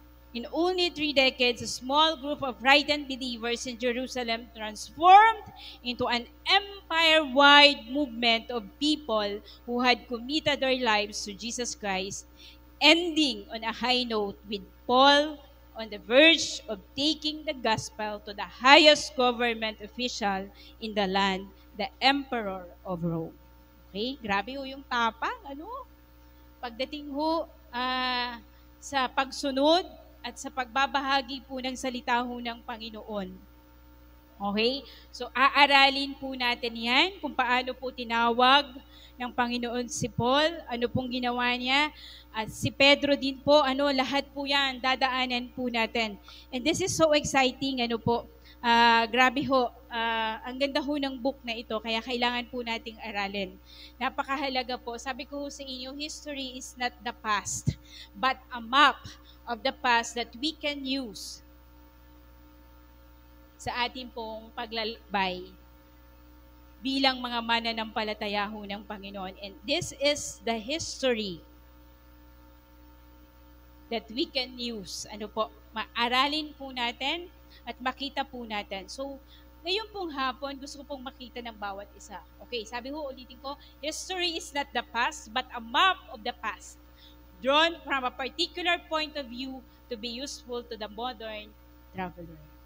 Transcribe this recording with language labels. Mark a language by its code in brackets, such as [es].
[en] In only 3 decades, a small group of frightened believers in Jerusalem transformed into an empire-wide movement of people who had committed their lives to Jesus Christ, ending on a high note with Paul on the verge of taking the gospel to the highest government official in the land, the Emperor of Rome. Okay? [tl] Grabe ho yung tapang, Pagdating ho sa pagsunod, at sa pagbabahagi po ng salita ho ng Panginoon. Okay? So, aaralin po natin yan kung paano po tinawag ng Panginoon si Paul, ano pong ginawa niya, at si Pedro din po, lahat po yan, dadaanan po natin. [en] And this is so exciting, [tl] grabe ho, ang ganda ho ng book na ito, kaya kailangan po nating aralin. Napakahalaga po. Sabi ko sa inyo, [en] history is not the past, but a map of the past that we can use [tl] sa ating pong paglalakbay bilang mga mananampalataya ho ng Panginoon. [en] And this is the history that we can use. [tl] Maaralin po natin at makita po natin. So, ngayon pong hapon, gusto ko pong makita ng bawat isa. [en] Okay, [tl] sabi ho, ulitin ko, [en] history is not the past, but a map of the past, drawn from a particular point of view to be useful to the modern traveler.